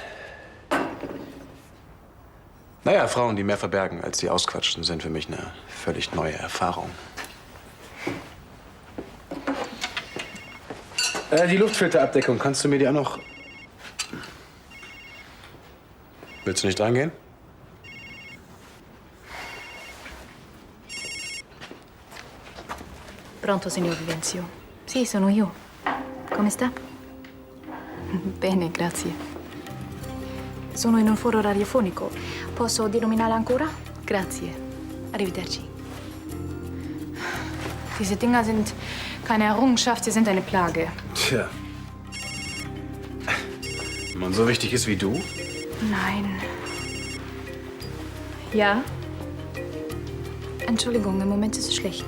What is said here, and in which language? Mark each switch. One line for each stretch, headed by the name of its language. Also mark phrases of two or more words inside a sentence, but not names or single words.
German: Naja, Frauen, die mehr verbergen, als sie ausquatschen, sind für mich eine völlig neue Erfahrung. Die Luftfilterabdeckung, kannst du mir die auch noch... Willst du nicht reingehen?
Italian: Pronto, signor Vivenzio. Sì, sono io. Come sta? Bene, grazie. Sono in un foro radiofonico. Posso denominare ancora? Grazie. Arrivederci.
German: Diese Dinger sind keine Errungenschaft, sie sind eine Plage. Tja. Wenn man so wichtig ist wie du? Nein. Ja? Entschuldigung, im Moment ist es schlecht.